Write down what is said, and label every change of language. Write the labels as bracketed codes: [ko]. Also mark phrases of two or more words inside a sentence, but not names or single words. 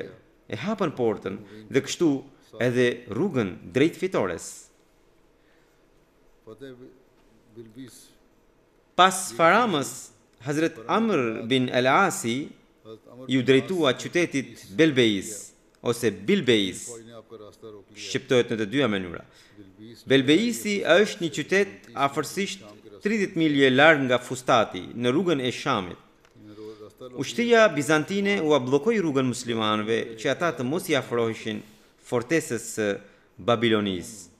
[sq] E hapën portën dhe kështu edhe rrugën drejt fitores. [ur] فتح بلبیس [sq] Pas Faramës, Hazrat Amr bin el-Asi ju drejtua qytetit Belbeis ose Bilbeis, [ur] فوج نے آپکا راستہ روک لیا [sq] shqiptohet në të dyja mënyra. Belbeisi është një qytet afërsisht 30 milje larg nga Fustati, në rrugën e Shamit. रास्ता Ushtria bizantine u bllokoi rrugën muslimanëve që ata të mos i afroheshin fortesës së Babilonisë.